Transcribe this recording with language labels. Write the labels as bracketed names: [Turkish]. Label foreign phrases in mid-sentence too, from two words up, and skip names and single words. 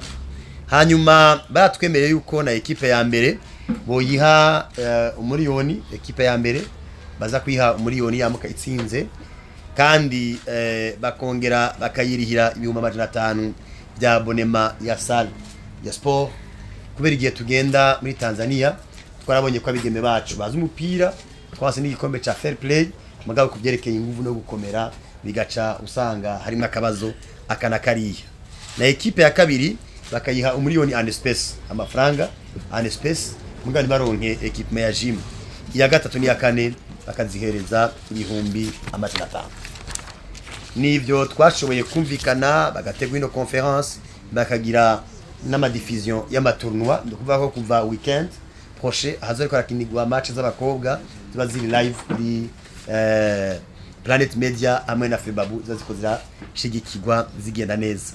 [Rundi] Hanyuma baratwemereye yuko na ekipe ya mbere boyiha umuriyoni, ekipe ya mbere baza kwiha umuriyoni yamuka itsinze, kandi bakongera bakayirihira ibihumbi 500 bya abonema ya salle ya sport. Kubera igihe tugenda muri Tanzania twarabonye ko abigeme bacu bazi umupira, twase n'igikombe ca [English] fair play, [Rundi] mugabo kubyerekeye inguvu no gukomera bigaca usanga harimo akabazo akana kariya. Na ekipe ya kabiri bakayiha umuriyoni [English] and space, [Rundi] amafaranga [English] and space, [Rundi] mugabo baronke ekipe ya gym. Iya gatatu n'iya kane bakazihereza ibihumbi 500. Nivyo twashoboye kumvikana, bagategwa ino conference, bakagira n'ama diffusion y'amatournoi, ndukuvuga ko kuva [French] weekend prochain [Rundi] hazari kwarakinirwa match z'abakobwa ziba ziri live kuri Planet Media hamwe na Febabu, zazikozira shigikirwa zigenda neza.